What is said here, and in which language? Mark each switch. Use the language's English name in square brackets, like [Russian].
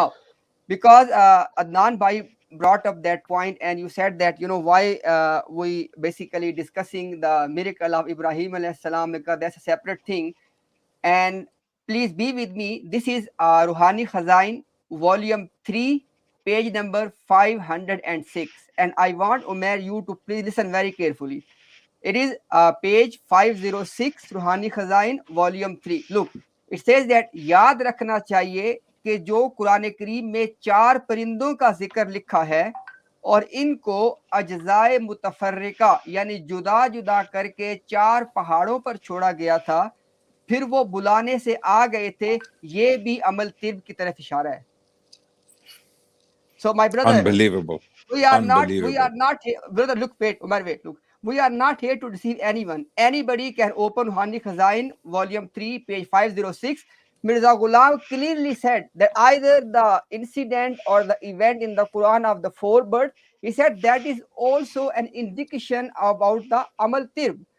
[English] Now, because Adnan Bhai brought up that point, and you said that, you know, why we basically discussing the miracle of Ibrahim alayhi salam, because that's a separate thing. And please be with me. This is Ruhani Khazain, volume 3, page number 506. And I want Umair you to please listen very carefully. It is page 506, Ruhani Khazain, volume 3. Look, it says that [Hindi] याद रखना चाहिए कि जो कुरान करीम में 4 परिंदों का जिक्र लिखा है और इनको अज्जाए मुतफर्रिका यानी जुदा जुदा करके 4 पहाड़ों पर छोड़ा गया था, फिर वो बुलाने से आ गए थे, ये भी अमल तिर्ब की तरफ इशारा है. [English] So my brother, Unbelievable. we are not here, brother, look, wait, Umar, wait, look, we are not here to deceive anyone. Anybody can open Ruhani Khazain, volume 3, page 506. Mirza Ghulam clearly said that either the incident or the event in the Quran of the 4 birds, he said that is also an indication about the Amal Tirb.